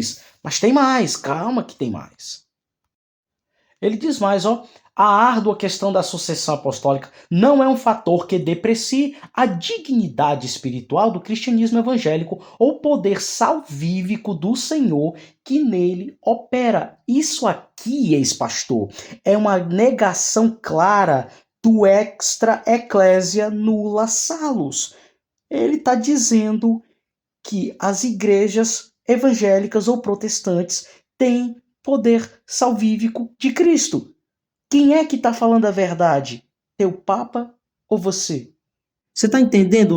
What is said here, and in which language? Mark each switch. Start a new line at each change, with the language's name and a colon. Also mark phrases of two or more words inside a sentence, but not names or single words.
Portuguese: Mas tem mais, calma que tem mais. Ele diz mais, a árdua questão da sucessão apostólica não é um fator que deprecie a dignidade espiritual do cristianismo evangélico ou poder salvífico do Senhor que nele opera. Isso aqui, ex-pastor, é uma negação clara do
Latin: extra ecclesia nulla salus.
Portuguese: Ele está dizendo que as igrejas evangélicas ou protestantes têm poder salvífico de Cristo. Quem é que está falando a verdade? Teu Papa ou você? Você está entendendo?